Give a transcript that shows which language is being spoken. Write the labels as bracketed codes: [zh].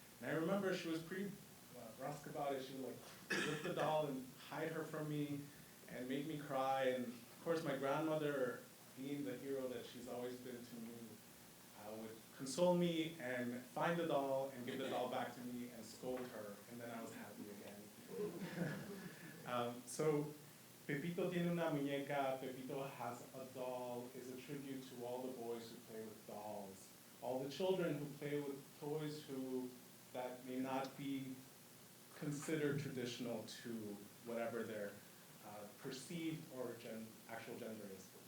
[en] And I remember she was pretty brusque about it. She would like lift the doll and hide her from me and make me cry. And of course my grandmother, being the hero that she's always been to me, would console me and find the doll and give the doll back to me and scold her, and then I was happy again. So [es] Pepito tiene una muñeca. [en] Pepito has a doll, is a tribute to all the boys who play with dolls, all the children who play with toys that may not be considered traditional to whatever their perceived or actual gender is.